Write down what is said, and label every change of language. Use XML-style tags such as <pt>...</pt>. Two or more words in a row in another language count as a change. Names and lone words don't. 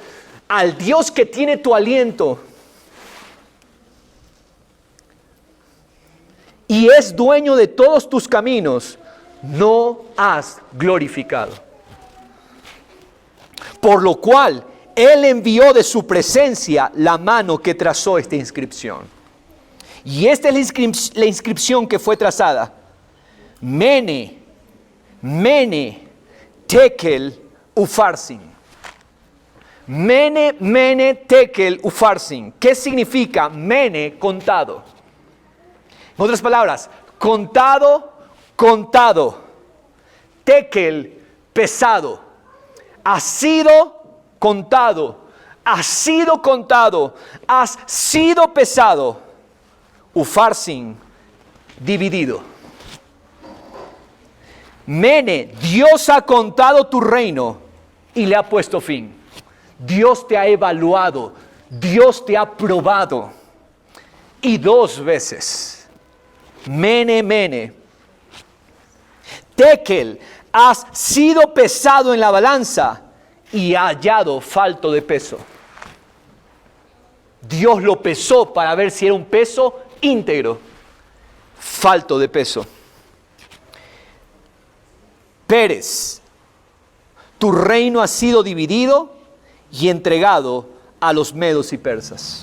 <es>Al Dios que tiene tu aliento y es dueño de todos tus caminos, no has glorificado. Por lo cual, Él envió de su presencia la mano que trazó esta inscripción. Y esta es la inscripción que fue trazada.</es> <arc>Mene, Mene, Tekel, Ufarsin. Mene, Mene, Tekel, Ufarsin.</arc> <es>¿Qué significa Mene? Contado. En otras palabras, contado, contado. Tekel, pesado. Ha sido contado. Ha sido contado. Has sido pesado. Ufarsin, dividido. Mene, Dios ha contado tu reino y le ha puesto fin. Dios te ha evaluado. Dios te ha probado. Y 2 veces.</es> <arc>Mene, Mene.</arc> <es>Tekel, has sido pesado en la balanza y hallado falto de peso. Dios lo pesó para ver si era un peso íntegro. Falto de peso. Pérez, tu reino ha sido dividido y entregado a los medos y persas.</es>